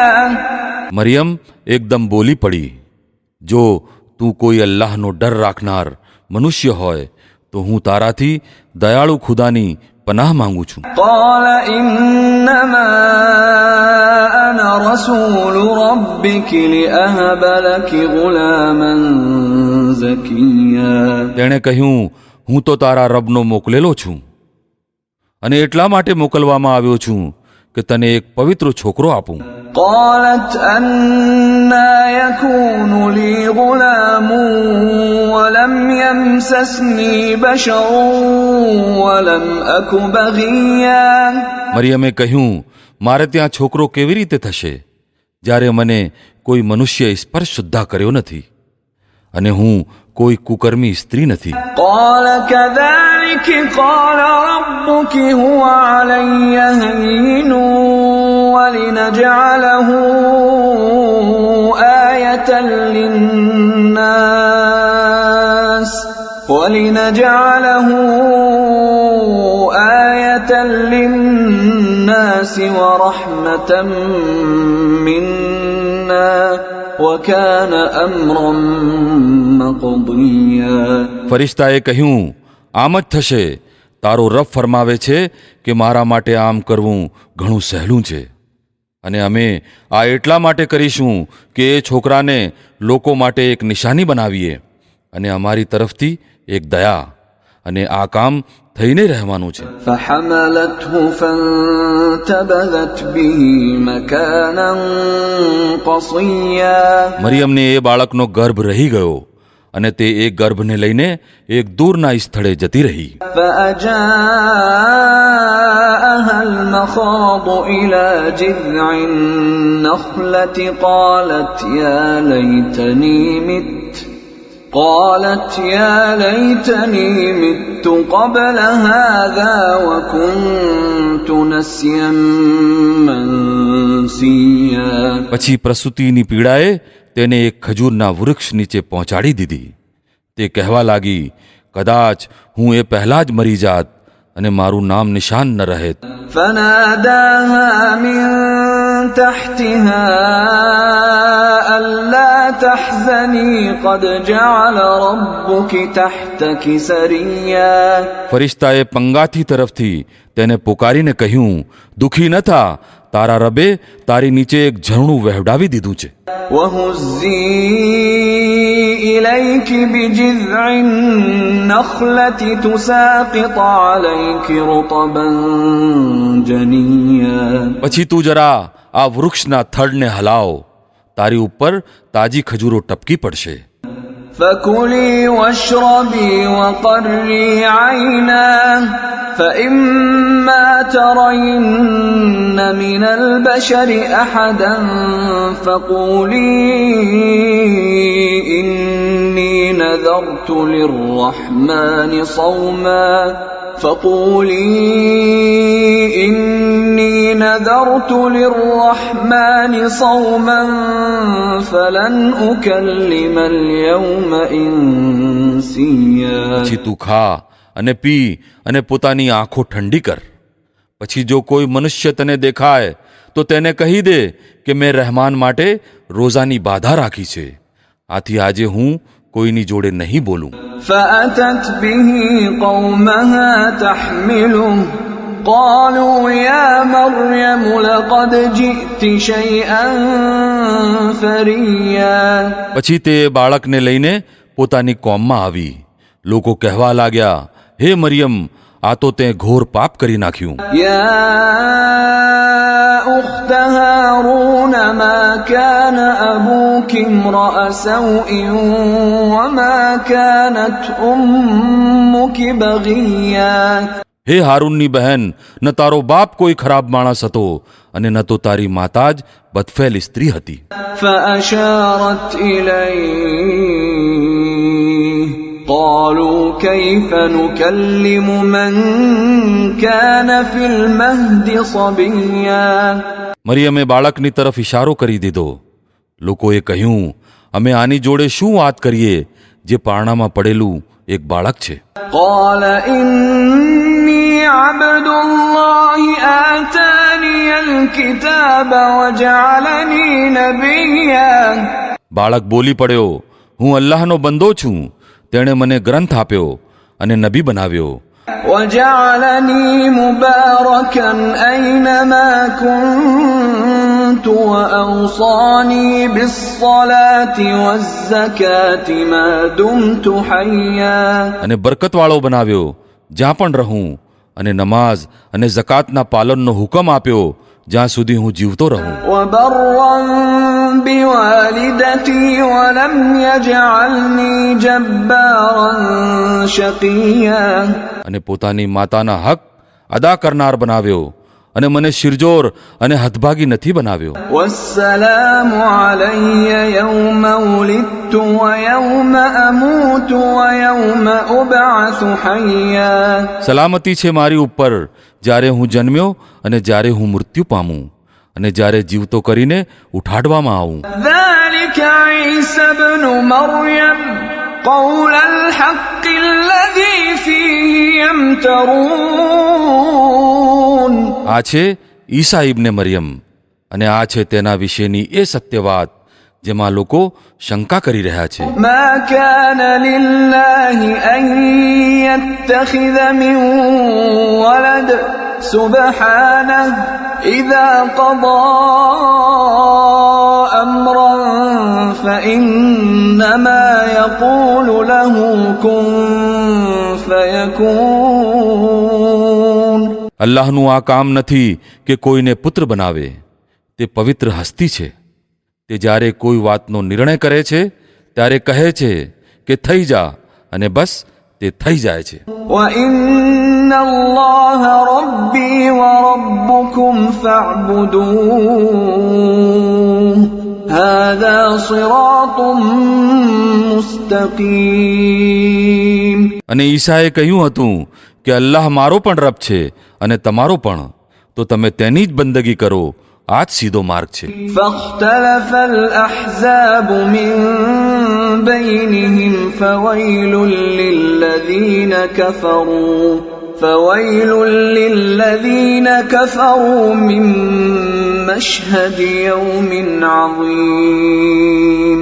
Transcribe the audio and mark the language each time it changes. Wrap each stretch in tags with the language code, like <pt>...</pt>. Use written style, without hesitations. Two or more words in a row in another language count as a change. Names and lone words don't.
<gu>મરિયમ એકદમ બોલી પડી, જો તું કોઈ અલ્લાહનો ડર રાખનાર મનુષ્ય હોય તો હું તારાથી દયાળુ ખુદાની પનાહ માંગુ છું.</gu> <ar>قال إنما أنا رسول ربك لأهب لك غلاما زكيا.</ar> <gu>તેણે કહ્યું, હું તો તારા રબનો મોકલેલો છું અને એટલા માટે મોકલવામાં આવ્યો છું કે તને એક પવિત્ર છોકરો આપું.</gu> <ar>قالت أنى يكون لي غلام ولم يمسسني بشر ولم أك بغيا.</ar> <gu>મરિયમે કહ્યું, મારે ત્યાં છોકરો કેવી રીતે થશે જ્યારે મને કોઈ મનુષ્ય સ્પર્શ સુદ્ધા કર્યો નથી અને હું કોઈ કુકર્મી સ્ત્રી નથી.</gu> <ar>قال كذلك قال ربك هو علي هين ولنجعله آية للناس ورحمة منا وكان أمرا مقضيا.</ar> <gu>ફરિશ્તાએ કહ્યું, આમ જ થશે. તારો રબ ફરમાવે છે કે મારા માટે આમ કરવું ઘણું સહેલું છે અને અમે આ એટલા માટે કરીશું કે એ છોકરાને લોકો માટે એક નિશાની બનાવીએ અને અમારી તરફથી એક દયા, અને આ કામ થઈને રહેવાનું છે.</gu> <ar>فحملته فانتبذت به مكانا قصيا.</ar> <gu>મરિયમને એ બાળકનો ગર્ભ રહી ગયો અને તે એક ગર્ભને લઈને એક દૂરના સ્થળે જતી રહી.</gu> <ar>فأجاءها المخاض إلى جذع النخلة قالت يا ليتني مت قبل هذا وكنت نسيا منسيا.</ar> <gu>પછી પ્રસૂતિની પીડાએ તેને એક ખજૂરના વૃક્ષ નીચે પહોંચાડી દીધી. તે કહેવા લાગી, કદાચ હું એ પહેલા જ મરી જાત અને મારું નામ નિશાન ન રહેત.</gu> <ar>فناداها من تحتها ألا تحزني قد جعل ربك تحتك سريا.</ar> <gu>ફરિશ્તાએ પંગાથી તરફથી તેને પુકારીને કહ્યું, દુઃખી ન થા, તારા રબે તારી નીચે એક ઝરણું વહેવડાવી દીધું છે.</gu> <ar>وهزي إليك بجذع النخلة تساقط عليك رطبا جنيا.</ar> <gu>પછી તું જરા આ વૃક્ષના થડને હલાવ, તારી ઉપર તાજી ખજૂરો ટપકી પડશે.</gu> <ar>فكلي واشربي وقري عينا فإما ترين من البشر أحدا فقولي إني نذرت للرحمن صوما فقولي إني نذرت للرحمن صوما فلن أكلم اليوم إنسيا.</ar> <gu>પછી તું ખા અને પી અને પોતાની આંખો ઠંડી કર. પછી જો કોઈ મનુષ્ય તને દેખાય તો તેને કહી દે કે મેં રહેમાન માટે રોઝાની બાધા રાખી છે, આથી આજે હું કોઈની જોડે નહીં બોલું.</gu> <ar>فأتت به قومها تحمله قالوا يا مريم لقد جئت شيئا فريا.</ar> <gu>પછી તે બાળકને લઈને પોતાની કોમમાં આવી. લોકો કહેવા લાગ્યા, હે મરિયમ, આ તો તે ઘોર પાપ કરી નાખ્યું.</gu> <ar>يا أخت هارون ما كان أبوك امرأ سوء وما كانت أمك بغيا.</ar> <gu>હે હારૂનની બહેન, ન તારો બાપ કોઈ ખરાબ માણસ હતો અને ન તો તારી માતા જ બદફેલ સ્ત્રી હતી.</gu> <ar>فأشارت إليه قالوا كيف نكلم من كان في المهد صبيا.</ar> <gu>મરિયમે બાળકની તરફ ઇશારો કરી દીધો. લોકોએ કહ્યું, અમે આની જોડે શું વાત કરીએ જે પારણામાં પડેલું એક બાળક છે.</gu> <ar>قال إني عبد الله آتاني الكتاب وجعلني نبيا.</ar> <gu>બાળક બોલી પડ્યો, હું અલ્લાહનો બંદો છું, તેણે મને ગ્રંથ આપ્યો અને નબી બનાવ્યો.</gu> <ar>وجعلني مباركا أينما كنت وأوصاني بالصلاة والزكاة ما دمت حيا.</ar> <gu>અને બરકતવાળો બનાવ્યો જ્યાં પણ રહું, અને નમાઝ અને ઝકાતના પાલનનો હુકમ આપ્યો જ્યાં સુધી હું જીવતો રહું.</gu> <ar>وبرا بوالدتي ولم يجعلني جبارا شقيا.</ar> <gu>અને પોતાની માતાના હક અદા કરનાર બનાવ્યો અને મને શિરજોર અને હદભાગી નથી બનાવ્યો.</gu> <ar>والسلام علي يوم ولدت ويوم أموت ويوم أبعث حيا.</ar> <gu>સલામતી છે મારી ઉપર જ્યારે હું જન્મ્યો અને જ્યારે હું મૃત્યુ પામું અને જ્યારે જીવતો કરીને ઉઠાડવામાં આવું.</gu> <ar>ذلك عيسى ابن مريم قول الحق الذي فيه يمترون.</ar> <gu>આ છે ઈસા ઇબ્ને મરિયમ અને આ છે તેના વિશેની એ સત્ય વાત જેમાં લોકો શંકા કરી રહ્યા છે.</gu> <ar>ما كان لله أن يتخذ من ولد سبحانه إذا قضى أمرا فإنما يقول له كن فيكون.</ar> <gu>અલ્લાહનું આ કામ નથી કે કોઈને પુત્ર બનાવે, તે પવિત્ર હસ્તી છે. તે જ્યારે કોઈ વાતનો નિર્ણય કરે છે ત્યારે કહે છે કે થઈ જા, અને બસ તે થઈ જાય છે.</gu> <ar>وإن الله ربي وربكم فاعبدوه هذا صراط مستقيم.</ar> <gu>અને ઈસાએ કહ્યું હતું કે અલ્લાહ મારો પણ રબ છે અને તમારો પણ, તો તમે તેની જ બંદગી કરો, આ જ સીધો માર્ગ છે.</gu> <ar>فاختلف الأحزاب من بينهم فويل للذين كفروا من مشهد يوم عظيم.</ar>